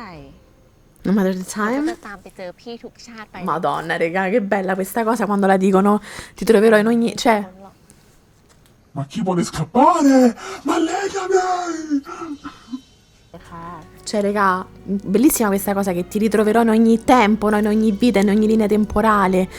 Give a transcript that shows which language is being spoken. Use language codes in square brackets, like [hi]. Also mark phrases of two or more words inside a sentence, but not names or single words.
[en] No matter the [th] เราก็ [en] time. [th] จะตามไปเจอพี่ทุกชาติไป [it] Madonna, raga, che bella questa cosa quando la dicono. Ti troverò in ogni... Cioè, Ma chi vuole scappare? Ma legami! [th] ค่ะ [it] cioè, raga, bellissima questa cosa che ti ritroverò in ogni tempo, no? In ogni vita, in ogni linea temporale.